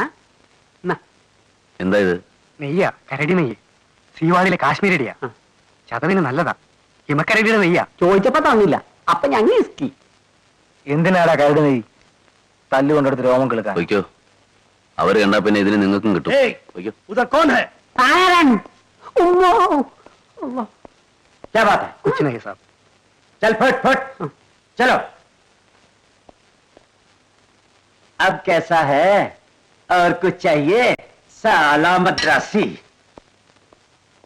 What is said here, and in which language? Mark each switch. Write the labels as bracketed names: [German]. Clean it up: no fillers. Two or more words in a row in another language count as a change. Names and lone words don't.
[Malayalam] എന്താ ഇത്? നെയ്യ, കരടി നെയ്യ്. സീവാളിലെ കാശ്മീരടിയാ. ചതവിന് നല്ലതാ. ഹിമക്കരടിയുടെ നെയ്യാ. ചോദിച്ചപ്പോ തന്നില്ല. അപ്പൊ ഞങ്ങൾ ഇസ്കി. എന്തിനാടാ കരടി നെയ്യ്? തല്ലുകൊണ്ടെടുത്ത് രോമം കിളുക്കാൻ. വയ്ക്കോ, അവര് കണ്ടാ പിന്നെ ഇതിന് നിങ്ങൾക്കും കിട്ടും. വയ്ക്കോ. [Hindi] क्या बात है? कुछ नहीं साहब. चल फट फट. चलो. अब कैसा है? और कुछ चाहिए? साला मद्रासी.